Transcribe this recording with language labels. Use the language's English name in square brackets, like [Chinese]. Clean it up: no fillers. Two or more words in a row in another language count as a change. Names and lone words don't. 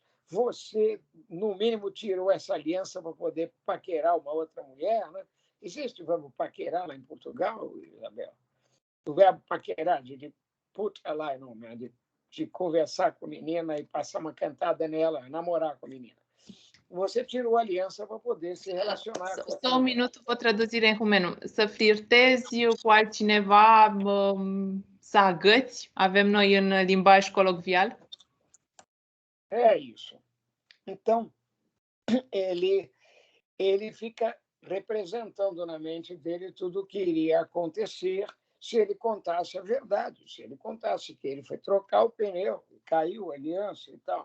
[Portuguese] Você, no mínimo, tirou essa aliança para poder paquerar uma outra mulher, né? Existe o verbo paquerar lá em Portugal, Isabel? O verbo paquerar, de puta lá, não, né? de conversar com a menina e passar uma cantada nela, namorar com a menina. Você tirou a aliança para poder se relacionar com essa Só [Romanian] un minut, vă traduzire în română. Să flirtezi cu altcineva, să agăți, avem noi în limbaj colocvial. [Portuguese] É isso. Então, ele fica representando na mente dele tudo o que iria acontecer se ele contasse a verdade, se ele contasse que ele foi trocar o pneu, caiu a aliança e tal.